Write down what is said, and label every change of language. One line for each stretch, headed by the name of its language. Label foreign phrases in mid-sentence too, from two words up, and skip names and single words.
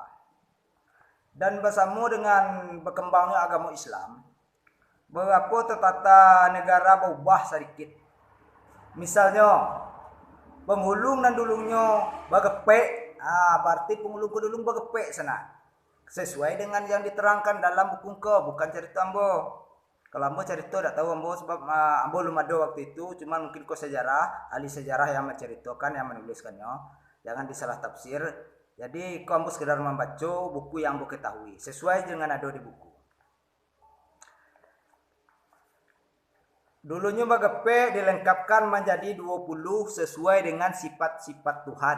Indonesian: Dan bersama dengan berkembangnya agama Islam, beberapa tata negara berubah sedikit. Misalnya, penghulung dan dulungnya bergepek, berarti penghulung ke dulung bergepek sana. Sesuai dengan yang diterangkan dalam buku ke, bukan cerita ambo. Kalau ambo cerita tak tahu ambo sebab ambo belum ada waktu itu, cuma mungkin kau sejarah, ahli sejarah yang menceritakan, yang menuliskannya. Jangan disalah tafsir. Jadi kau ambo sekedar membaca buku yang ambo ketahui, sesuai dengan ada di buku. Dulunya Bagepe dilengkapkan menjadi 20 sesuai dengan sifat-sifat Tuhan.